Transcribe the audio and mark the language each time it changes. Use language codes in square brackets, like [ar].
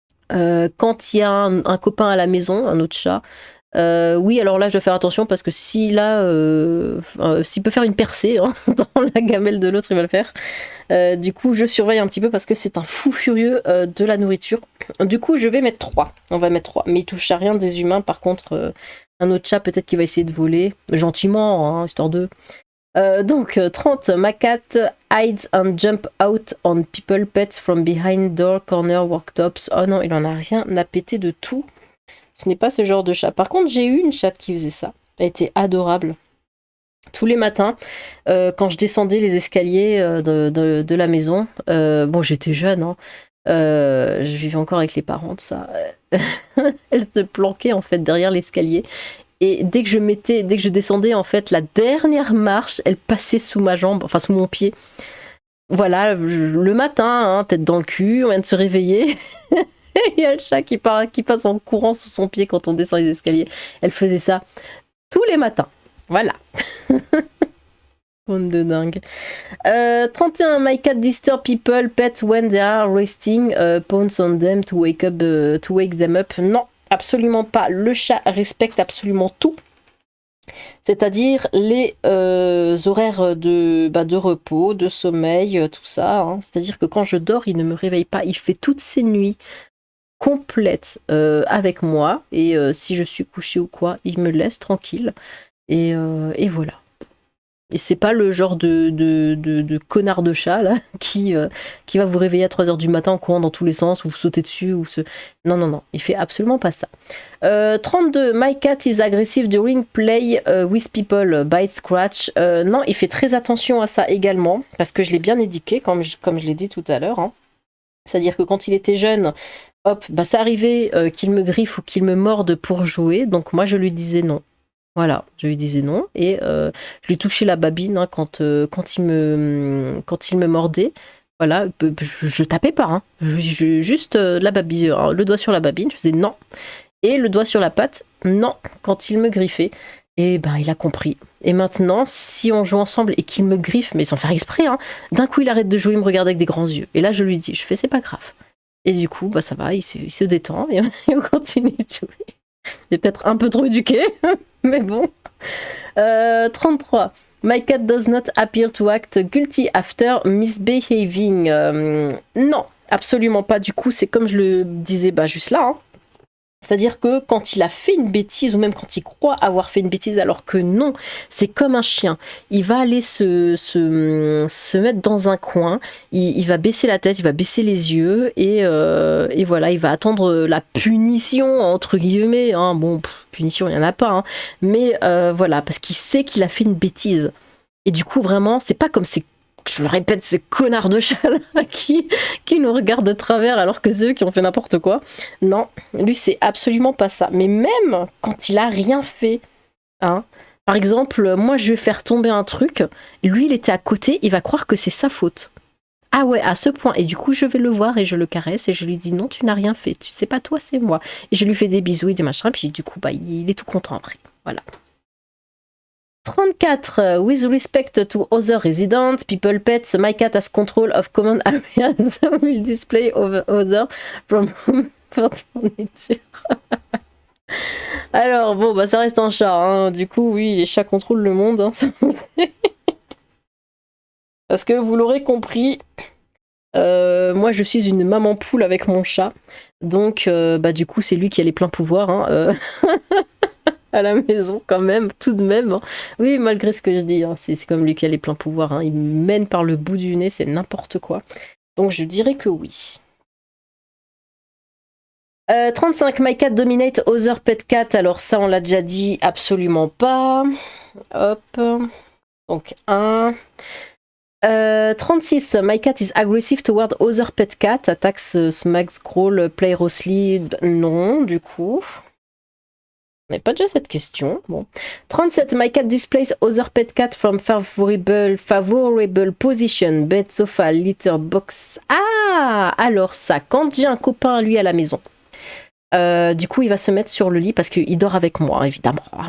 [fr] Quand il y a un copain à la maison, un autre chat, oui, alors là, je dois faire attention parce que s'il peut faire une percée hein, dans la gamelle de l'autre, il va le faire. Du coup, je surveille un petit peu parce que c'est un fou furieux de la nourriture. Du coup, je vais mettre 3. On va mettre 3. Mais il touche à rien des humains. Par contre, un autre chat, peut-être qu'il va essayer de voler. Gentiment, hein, histoire de... donc 30, [en] my cat hides and jump out on people, pets from behind door, corner, worktops. [fr] Oh non, il en a rien à péter de tout. Ce n'est pas ce genre de chat. Par contre, j'ai eu une chatte qui faisait ça. Elle était adorable. Tous les matins, quand je descendais les escaliers de la maison, bon, j'étais jeune, hein, je vivais encore avec les parents, tout ça. Elle se planquait en fait derrière l'escalier. Et dès que je descendais en fait la dernière marche, elle passait sous ma jambe, enfin sous mon pied. Voilà, le matin, hein, tête dans le cul, on vient de se réveiller. Il y a le chat qui passe en courant sous son pied quand on descend les escaliers. Elle faisait ça tous les matins. Voilà. Bande de dingue. [en] 31, my cat disturb people, pets when they are resting, pounce on them to wake them up. [fr] Non. Absolument pas. Le chat respecte absolument tout. C'est-à-dire les horaires de repos, de sommeil, tout ça. Hein. C'est-à-dire que quand je dors, il ne me réveille pas. Il fait toutes ses nuits complètes avec moi. Et si je suis couchée ou quoi, il me laisse tranquille. Et voilà. Et c'est pas le genre de connard de chat là, qui va vous réveiller à 3h du matin en courant dans tous les sens, ou vous sautez dessus, ou Non, il fait absolument pas ça. [en] 32, my cat is aggressive during play with people, bite, scratch. [fr] Non, il fait très attention à ça également, parce que je l'ai bien éduqué, comme je l'ai dit tout à l'heure. Hein. C'est-à-dire que quand il était jeune, hop, bah ça arrivait qu'il me griffe ou qu'il me morde pour jouer, donc moi je lui disais non. Voilà, je lui disais non et je lui touchais la babine hein, quand il me mordait. Voilà, je tapais pas, hein. Juste la babine, le doigt sur la babine, je faisais non. Et le doigt sur la patte, non, quand il me griffait. Et ben il a compris. Et maintenant, si on joue ensemble et qu'il me griffe, mais sans faire exprès, hein, d'un coup il arrête de jouer, il me regarde avec des grands yeux. Et là je lui dis, je fais c'est pas grave. Et du coup, bah ça va, il se détend et on continue de jouer. Il est peut-être un peu trop éduqué, mais bon. 33. [en] My cat does not appear to act guilty after misbehaving. [fr] Non, absolument pas. Du coup, c'est comme je le disais juste là. Hein. C'est-à-dire que quand il a fait une bêtise, ou même quand il croit avoir fait une bêtise alors que non, c'est comme un chien. Il va aller se mettre dans un coin, il va baisser la tête, il va baisser les yeux, et voilà, il va attendre la punition, entre guillemets. Hein. Bon, punition, il n'y en a pas. Hein. Mais voilà, parce qu'il sait qu'il a fait une bêtise. Et du coup, vraiment, c'est pas comme ses Je le répète, ces connards de chats là qui nous regardent de travers alors que c'est eux qui ont fait n'importe quoi. Non, lui c'est absolument pas ça. Mais même quand il a rien fait, hein. Par exemple, moi je vais faire tomber un truc, lui il était à côté, il va croire que c'est sa faute. Ah ouais, à ce point. Et du coup je vais le voir et je le caresse et je lui dis non, tu n'as rien fait, tu sais pas toi, c'est moi. Et je lui fais des bisous et des machins, puis du coup bah il est tout content après. Voilà. 34. [en] With respect to other residents, people, pets, my cat has control of common areas will display over other from furniture. [fr] Alors, bon, bah ça reste un chat, hein. Du coup, oui, les chats contrôlent le monde. Hein. Parce que vous l'aurez compris, moi je suis une maman poule avec mon chat. Donc, bah du coup, c'est lui qui a les pleins pouvoirs. Hein, à la maison quand même, tout de même. Hein. Oui, malgré ce que je dis, hein, c'est comme lui qui a les pleins pouvoirs. Hein. Il me mène par le bout du nez, c'est n'importe quoi. Donc je dirais que oui. 35, [en] my cat dominate other pet cat. [fr] Alors ça, on l'a déjà dit, absolument pas. Hop. Donc 1. [en] 36, my cat is aggressive toward other pet cat. Attacks, smacks, growl, play roughly. [fr] Non, du coup. On n'avait pas déjà cette question. [en] Bon. 37. My cat displays other pet cat from favorable position. Bed, sofa, litter box. [fr] Ah, alors ça, quand j'ai un copain à lui à la maison, du coup il va se mettre sur le lit parce qu'il dort avec moi, évidemment.